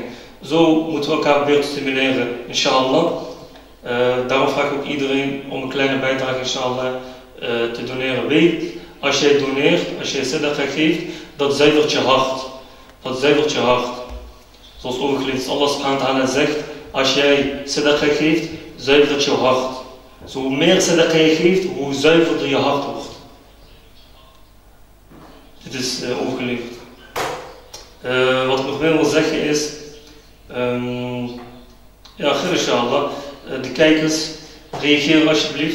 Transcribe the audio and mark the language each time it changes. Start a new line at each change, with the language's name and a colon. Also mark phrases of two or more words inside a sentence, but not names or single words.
Dutch: Zo moeten we elkaar proberen te stimuleren, inshallah. Daarom vraag ik ook iedereen om een kleine bijdrage, inshallah, te doneren. Weet, als jij doneert, als jij sadaqa geeft, dat zuivert je hart. Dat zuivert je hart. Zoals overgeleverd is, Allah
Arabic: سبحانه وتعالى
Dutch: zegt, als jij sadaqa geeft, zuivert het je hart. Zo hoe meer sadaqa je geeft, hoe zuiverder je hart wordt. Dit is overgeleverd. Wat ik nog wil zeggen is, ja, inshallah, de kijkers, reageer alsjeblieft.